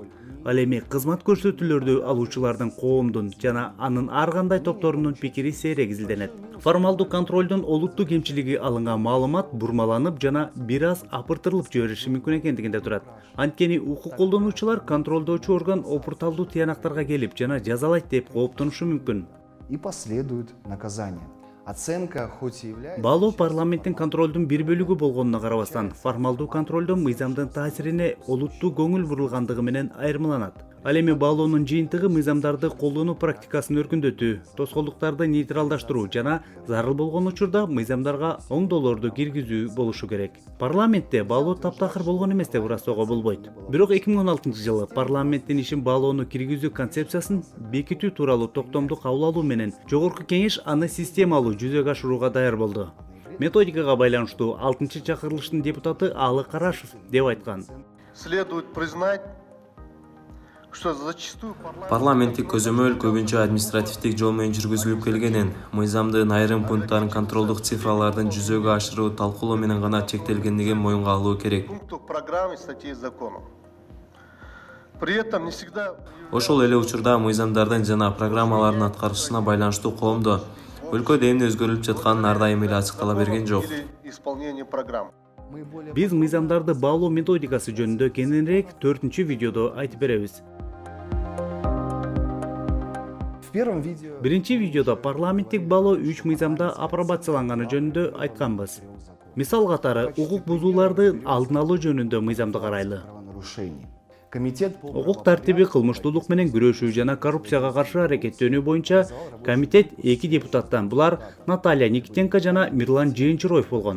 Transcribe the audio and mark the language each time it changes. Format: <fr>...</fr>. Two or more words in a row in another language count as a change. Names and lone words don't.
<ky>Ал эми кызмат көрсөтүүлөрдү алуучулардын коомдун жана анын ар кандай топторунун пикири сейрек изилденет. Формалдуу контролдун олуттуу кемчилиги алынган маалымат бурмаланып жана бир аз апыртырылып жибериши мүмкүн экендигинде турат. Анткени укук колдонуучулар контролдоочу орган опурталдуу тыянактарга келип жана жазалайт деп кооптонушу мүмкүн.</ky> <ru>и последует наказание. Оценка хоть и является...</ru> <ky>Баалоо парламенттин контролдун бир бөлүгү болгонуна карабастан, формалдуу контролдо мыйзамдын таасирине олуттуу көңүл бурулгандыгы менен айырмаланат. Ал эми баалоонун жыйынтыгы мыйзамдарды колдонуу практикасын өркүндөтүү, тоскоолдуктарды нейтралдаштыруу жана зарыл болгон учурда мыйзамдарга оңдоолорду киргизүү болушу керек. Парламентте баалоо таптакыр болгон эмес деп ырастоого болбойт. Бирок 2016-жылы парламенттин ишин баалоону киргизүү концепциясын бекитүү тууралуу токтомду кабыл алуу менен Жогорку Кеңеш аны системалуу жүзөгө ашырууга даяр болду. Методикага байланыштуу 6-чакырылыштын депутаты Алы Карашев деп айткан.</ky> <ru>Следует признать, что зачастую</ru> <ky>Парламенттик көзөмөл көбүнчө административдик жол менен жүргүзүлүп келгенин, мыйзамдын айрым пункттарын контролдук цифралардын жүзөгө ашыруу талкуулоо менен гана чектелгендигин моюнга алуу керек.</ky> <ru>пунктов программы и статей законов. При этом не всегда</ru> <ky>Ошол эле учурда мыйзамдардын жана программалардын аткарылышына байланыштуу коомдо өлкөдө эмне өзгөрүлүп жатканын ар дайым эле ачыктала берген жок.</ky> <ru>или исполнение программ.</ru> <ky>Биз мыйзамдарды баалоо методикасы жөнүндө кененирээк 4-видеодо айтып беребиз.</ky> <ru>В первом видео...</ru> <ky>Биринчи видеодо парламенттик баалоо 3 мыйзамда апробацияланганы жөнүндө айтканбыз. Мисал катары, укук бузууларды алдын алуу жөнүндө мыйзамды карайлы.</ky> <ru>правонарушений. Комитет по...</ru> <ky>Укук тартиби, кылмыштуулук менен күрөшүү жана коррупцияга каршы аракеттөнүү боюнча комитет 2 депутаттан, булар Наталья Никитенко жана Мирлан Жээнчироев болгон.</ky>